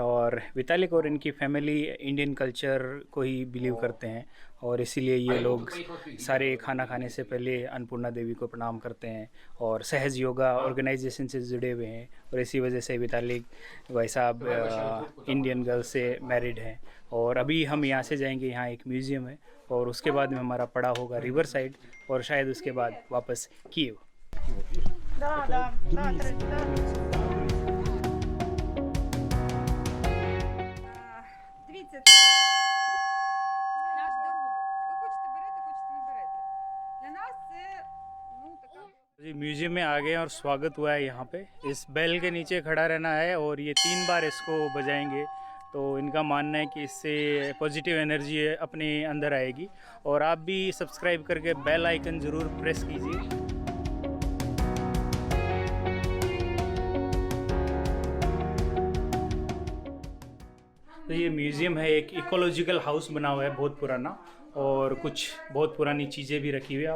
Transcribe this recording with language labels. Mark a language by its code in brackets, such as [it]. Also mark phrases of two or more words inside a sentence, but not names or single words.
[hi] और वितालिक और इनकी फैमिली [en] Indian culture [hi] को ही बिलीव करते हैं और इसीलिए ये लोग सारे खाना खाने से पहले अन्नपूर्णा देवी को प्रणाम करते हैं और सहज योगा ऑर्गेनाइजेशन से जुड़े हुए हैं। और इसी वजह से वितालिक भाई साहब [en] Indian girl [hi] से मैरिड हैं। और अभी हम यहाँ से जाएंगे, यहाँ एक म्यूज़ियम है और उसके बाद में हमारा पड़ा होगा [en] river side [hi] और शायद उसके बाद वापस कीव। [uk] Дивіться, наш дарунок. Ви хочете берете, хочете не берете. Для нас це, ну, така... [hi] जी म्यूज़ियम में आ गए और स्वागत हुआ है यहाँ पे। इस बेल के नीचे खड़ा रहना है और ये 3 बार इसको बजाएंगे तो इनका मानना है कि इससे [en] positive energy [hi] अपने अंदर आएगी। और आप भी सब्सक्राइब करके [en] bell icon [hi] ज़रूर प्रेस कीजिए। तो ये म्यूज़ियम है, एक [en] ecological house [hi] बना हुआ है बहुत पुराना और कुछ बहुत पुरानी चीज़ें भी रखी हुई है।